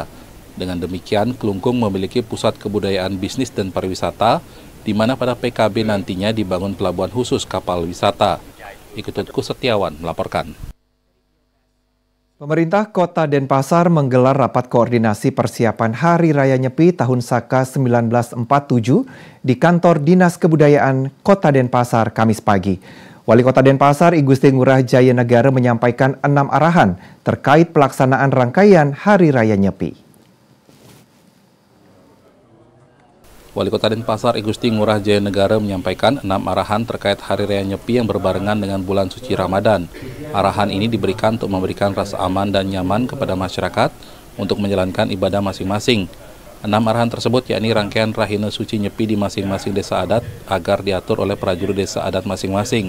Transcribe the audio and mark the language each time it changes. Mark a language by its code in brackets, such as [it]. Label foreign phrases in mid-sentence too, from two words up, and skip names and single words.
[id] Dengan demikian, Kelungkung memiliki pusat kebudayaan bisnis dan pariwisata, di mana pada PKB nantinya dibangun pelabuhan khusus kapal wisata. Ikututku Setiawan melaporkan. Pemerintah Kota Denpasar menggelar rapat koordinasi persiapan Hari Raya Nyepi tahun Saka 1947 di kantor Dinas Kebudayaan Kota Denpasar Kamis pagi. Wali Kota Denpasar I Gusti Ngurah Jaya Negara menyampaikan 6 arahan terkait pelaksanaan rangkaian Hari Raya Nyepi. Wali Kota Denpasar I Gusti Ngurah Jaya Negara menyampaikan 6 arahan terkait Hari Raya Nyepi yang berbarengan dengan bulan suci Ramadan. Arahan ini diberikan untuk memberikan rasa aman dan nyaman kepada masyarakat untuk menjalankan ibadah masing-masing. 6 arahan tersebut yakni rangkaian Rahina Suci Nyepi di masing-masing desa adat agar diatur oleh prajurit desa adat masing-masing.